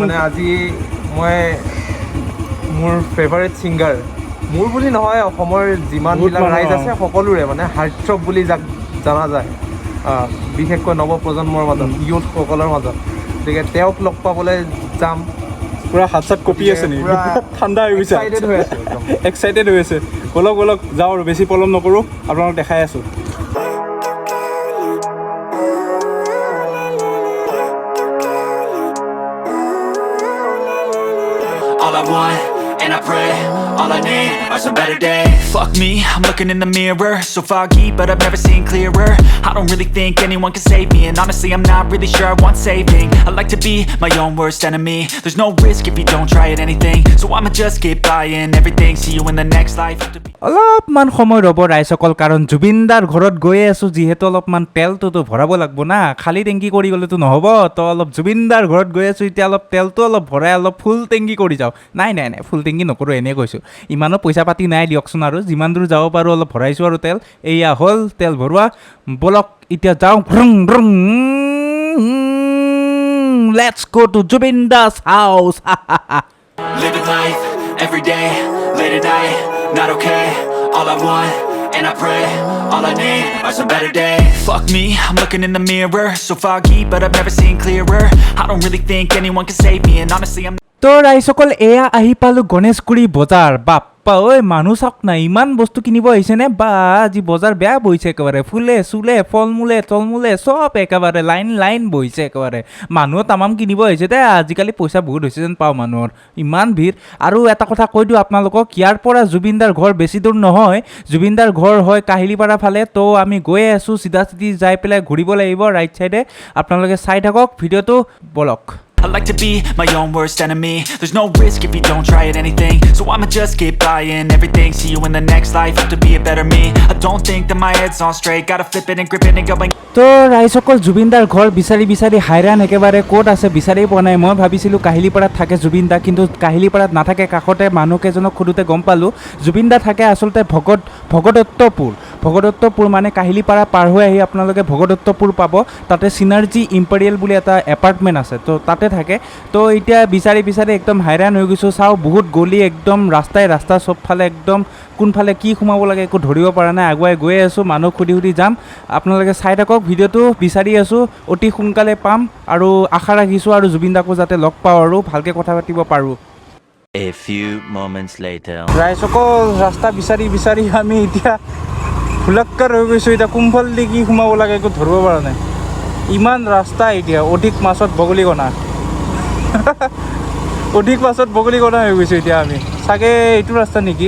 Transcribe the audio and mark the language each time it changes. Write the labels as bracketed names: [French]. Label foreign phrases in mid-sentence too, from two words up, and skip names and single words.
[Assamese] মানে আজি মই মোৰ [English] favourite singer [Assamese] মোৰ বুলি নহয় অসমৰ যিমানবিলাক ৰাইজ আছে সকলোৰে মানে হাৰ্টথ্ৰব বুলি যাক জনা যায় বিশেষকৈ নৱপ্ৰজন্মৰ মাজত ইউথসকলৰ মাজত গতিকে তেওঁক লগ পাবলৈ যাম পুৰা হাত চাত কঁপি আছে নেকি ঠাণ্ডা হৈ গৈছে এক্সাইটেড হৈ আছে বলক যাওঁ আৰু বেছি পলম নকৰোঁ আপোনালোক দেখাই আছোঁ [English] All I want, and I pray, all I need are some better days. Fuck me, I'm looking in the mirror, so foggy, but I've never seen clearer. I don't really think anyone can save me, and honestly I'm not really sure I want saving. I like to be my own worst enemy. There's no risk if you don't try at anything, so I'ma just keep buying everything. See you in the next life. [Assamese] অলপমান সময় ৰ'ব ৰাইজসকল কাৰণ জুবিনদাৰ ঘৰত গৈয়ে আছোঁ যিহেতু অলপমান তেলটোতো ভৰাব লাগিব না খালী টেংকি কৰি গ'লেতো নহ'ব তো অলপ জুবিনদাৰ ঘৰত গৈ আছোঁ এতিয়া অলপ তেলটো অলপ ভৰাই অলপ ফুল টেংকি কৰি যাওঁ নাই ফুল টেংকি নকৰোঁ এনেই কৈছোঁ ইমানো পইচা পাতি নাই দিয়কচোন আৰু যিমান দূৰ যাব পাৰোঁ অলপ ভৰাইছোঁ আৰু তেল এয়া হ'ল তেল ভৰোৱা বলক এতিয়া যাওঁ [English] let's go to Zubeenda's house Living life, every day, late at night, not okay. All I want, and I pray, all I need are some better days. Fuck me, I'm looking in the mirror, so foggy, but I've never seen clearer. I don't really think anyone can save me, and honestly I'm [Assamese] তো ৰাইজসকল এয়া আহি পালোঁ গণেশগুৰি বজাৰ বাপ্পা ঐ মানুহ চাওক না ইমান বস্তু কিনিব আহিছেনে বা আজি বজাৰ বেয়া বহিছে একেবাৰে ফুলে চুলে ফল মূলে তলমূলে চব একেবাৰে লাইন বহিছে একেবাৰে মানুহ তামাম কিনিব আহিছে দে আজিকালি পইচা বহুত হৈছে যেন পাওঁ মানুহৰ ইমান ভিৰ আৰু এটা কথা কৈ দিওঁ আপোনালোকক ইয়াৰ পৰা জুবিনদাৰ ঘৰ বেছি দূৰ নহয় জুবিনদাৰ ঘৰ হয় কাহিলীপাৰা ফালে তো আমি গৈয়ে আছোঁ চিধা যাই পেলাই ঘূৰিব লাগিব [English] right side [Assamese] আপোনালোকে চাই থাকক ভিডিঅ'টো বলক [English] I like to be my own worst enemy. There's no risk if you don't try at anything, so I'ma just keep buying everything. See you in the next life, have to be a better me. I don't think that my head's on straight, gotta flip it and grip it and go and [Assamese] তো ৰাইজসকল জুবিনদাৰ ঘৰ বিচাৰি হাইৰাণ একেবাৰে ক'ত আছে বিচাৰি পোৱা নাই মই ভাবিছিলোঁ কাহিলীপাৰাত থাকে জুবিনদা কিন্তু কাহিলীপাৰাত নাথাকে কাষতে মানুহকেইজনক সোধোতে গম পালোঁ জুবিনদা থাকে আচলতে ভগদত্তপুৰ মানে কাহিলীপাৰা পাৰ হৈ আহি আপোনালোকে ভগদত্তপুৰ পাব তাতে চিনাৰ্জি ইম্পেৰিয়েল বুলি এটা এপাৰ্টমেণ্ট আছে তো তাতে থাকে তো এতিয়া বিচাৰি একদম হাইৰাণ হৈ গৈছোঁ চাওঁ বহুত গলি একদম ৰাস্তা চবফালে একদম কোনফালে কি সোমাব লাগে একো ধৰিব পৰা নাই আগুৱাই গৈ আছোঁ মানুহ সুধি যাম আপোনালোকে চাই থাকক ভিডিঅ'টো বিচাৰি আছোঁ অতি সোনকালে পাম আৰু আশা ৰাখিছোঁ আৰু জুবিনদাকো যাতে লগ পাওঁ আৰু ভালকৈ কথা পাতিব পাৰোঁ [English] A few moments later. [Assamese] ৰাইজসকল ৰাস্তা বিচাৰি আমি এতিয়া ভুলক্কাৰ হৈ গৈছোঁ এতিয়া কোনফালেদি কি সোমাব লাগে একো ধৰিব পৰা নাই ইমান ৰাস্তা এতিয়া অধিক মাছত বগলীকণা হৈ গৈছোঁ এতিয়া আমি চাগে এইটো ৰাস্তা নেকি?